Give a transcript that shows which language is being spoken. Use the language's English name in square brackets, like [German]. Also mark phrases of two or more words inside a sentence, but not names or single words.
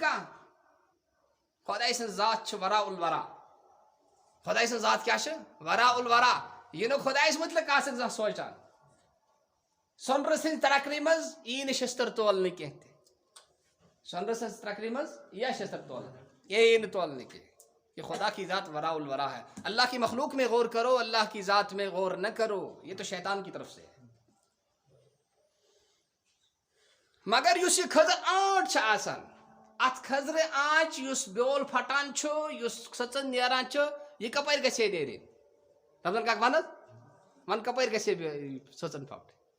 [Kashmiri] کانٛہہ خۄداے سٕنٛز ذات چھِ [Arabic] ورا الورا [Kashmiri] خۄداے سٕنٛز ذات کیٛاہ چھِ [Arabic] ورا الورا [Kashmiri] یہِ نہٕ خۄدایَس مُتعلِق آسن زانٛہہ سونٛچان سۄنرٕ سٕنٛزِ ترکرِ منٛز یی نہٕ شِستٕر تولنہٕ کینٛہہ تہِ سۄنرٕ سٕنٛز ترکرِ منٛز یی شِستٕر تولنہٕ یی نہٕ تولنہٕ کینٛہہ [Urdu] یہ خدا کی ذات ورا الورا ہے اللہ کی مخلوق میں غور کرو اللہ کی ذات میں غور نہ کرو یہ تو شیطان کی طرف سے ہے [Kashmiri] مگر یُس یہِ کھٔزٕر آنٛٹ چھِ آسان اتھ کھٔزرِ آنٛچ یُس بیول پھٹان چھُ یُس سٕژن نیران چھُ یہِ کپٲرۍ گژھِ ہے نیرٕنۍ رمضان کاک ون حظ ون کپٲرۍ گژھِ ہے سٕژن پھٹٕنۍ